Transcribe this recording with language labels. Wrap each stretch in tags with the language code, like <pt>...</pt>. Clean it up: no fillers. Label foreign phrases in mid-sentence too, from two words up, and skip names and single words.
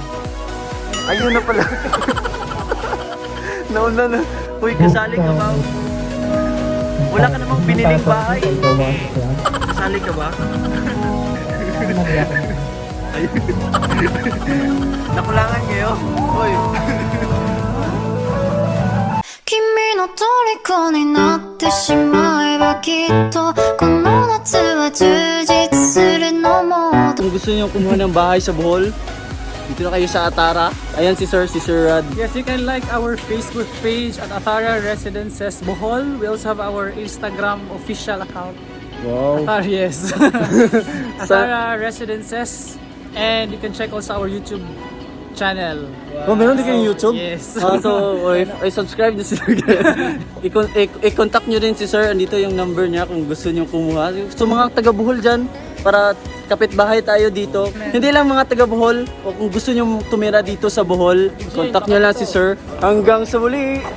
<tl>Ayun na pala. Nauna na. Uy, kasali ka ba? Wala ka namang biniling bahay. Kasali ka ba? Ayun. Nakulangan kayo? Uy.</tl> <ja>君の虜になってしまえばきっとこの夏は充実するのも</ja> <tl>Kung gusto niyo kumuha ng bahay sa Bohol, dito na kayo sa Atara. Ayan si Sir Rod.</tl> <en>Yes, you can like our Facebook page at Atara Residences Bohol. We also have our Instagram official account. Wow. Atara, yes. Atara Residences. And you can check also our YouTube channel.</en> <tl>Oh, meron din kayong YouTube?</tl> <en>Yes.</en> <tl>So, subscribe nyo si Sir. I-contact nyo rin si Sir. Andito yung number niya kung gusto nyo kumuha. So, mga taga-Bohol dyan, para kapitbahay tayo dito. Hindi lang mga taga-Bohol. O kung gusto nyo tumira dito sa Bohol, contact nyo lang si Sir.</tl>